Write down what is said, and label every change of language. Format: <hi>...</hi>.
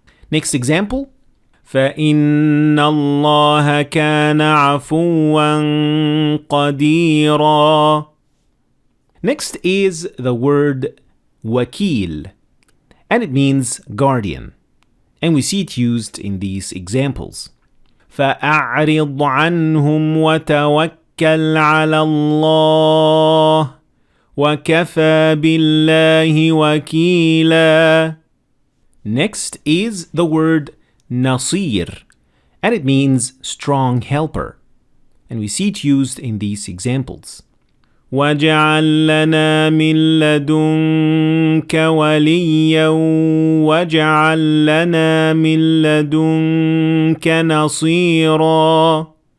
<en>Next example.</en> <ar>فَإِنَّ اللَّهَ كَانَ عَفُوًّا قَدِيرًا.</ar> <en>Next is the word Wakil, and it means guardian. And we see it used in these examples.</en> <ar>فَأَعْرِضْ عَنْهُمْ وَتَوَكَّلْ وتوكل على الله وكفى بالله وكيلا.</ar> <en>Next is the word nasir, and it means strong helper. And we see it used in these examples.</en> <ar>وَاجْعَل لَّنَا مِن لَّدُنكَ وَلِيًّا وَاجْعَل لَّنَا مِن لَّدُنكَ نَصِيرًا.</ar>